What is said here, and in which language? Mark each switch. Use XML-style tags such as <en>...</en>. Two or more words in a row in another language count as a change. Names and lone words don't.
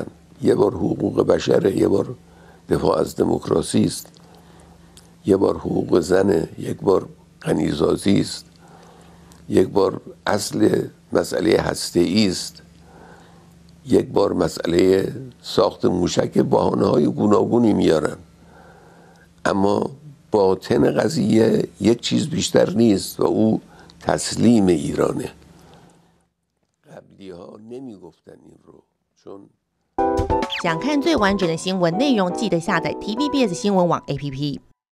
<fa>یه بار حقوق بشره، یه بار دفاع از دموکراسی است، یه بار حقوق زنه، یک بار غنیسازی است، یک بار اصل مسئله هسته‌ای است، یک بار مسئله ساخت موشک. بهانه‌های گوناگونی میارن، اما باطن قضیه یک چیز بیشتر نیست و او تسلیم ایرانه. قبلی ها نمیگفتن این رو. چون</fa> <zh>想看最完整的新闻内容，记得下载TVBS 新闻网 APP。</zh>